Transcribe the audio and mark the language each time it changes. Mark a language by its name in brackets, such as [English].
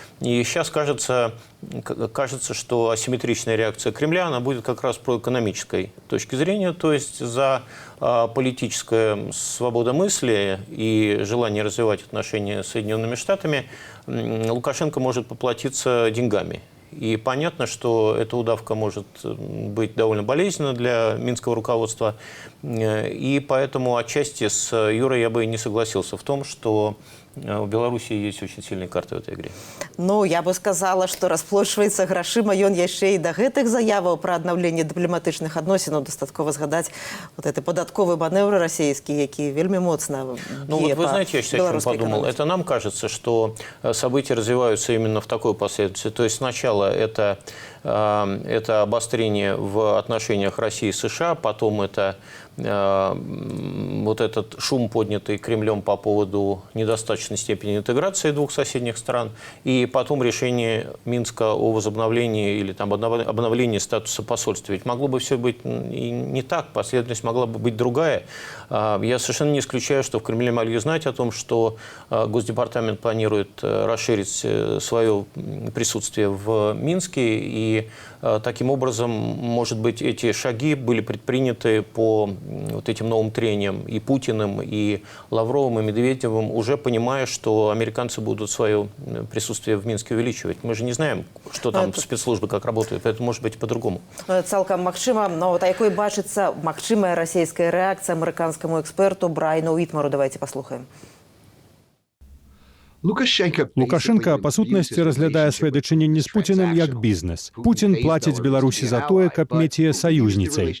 [Russian] И сейчас кажется, что асимметричная реакция Кремля, она будет как раз про экономической точки зрения, то есть за политическая свобода мысли и желание развивать отношения с Соединенными Штатами Лукашенко может поплатиться деньгами. И понятно, что эта удавка может быть довольно болезненна для минского руководства. И поэтому отчасти с Юрой я бы не согласился в том, что у Беларуси есть очень сильные карты в этой игре. [Belarusian] Ну, я бы сказала, што расплошваецца грашыма, ён яшчэ і да гэтых заяваў пра аднаўленне дыпламатычных адносінаў дастаткова згадаць вот гэты падатковы манеўр расійскі, які вельмі моцна [Russian] Ну вот вы знаете, я сейчас о чем подумал. Это нам кажется, что события развиваются именно в такой последовательности. То есть сначала это обострение в отношениях России и США, потом это вот этот шум, поднятый Кремлем по поводу недостаточной степени интеграции двух соседних стран, и потом решение Минска о возобновлении или там обновлении статуса посольства. Ведь могло бы все быть и не так, последовательность могла бы быть другая. Я совершенно не исключаю, что в Кремле могли знать о том, что Госдепартамент планирует расширить свое присутствие в Минске, и таким образом, может быть, эти шаги были предприняты по вот этим новым трениям и Путиным, и Лавровым, и Медведевым, уже понимая, что американцы будут свое присутствие в Минске увеличивать. Мы же не знаем, что там спецслужбы как работают, поэтому может быть по-другому. [Belarusian] Цалкам магчыма, но вот якой бачыцца магчымая расійская рэакцыя амерыканскаму эксперту Брайану Уитмару. Давайте паслухаем. Лукашенко, па сутнасці, разглядае свае дачыненні з Пуцінам як бізнес. Пуцін плаціць Беларусі за тое, каб мець яе саюзніцай.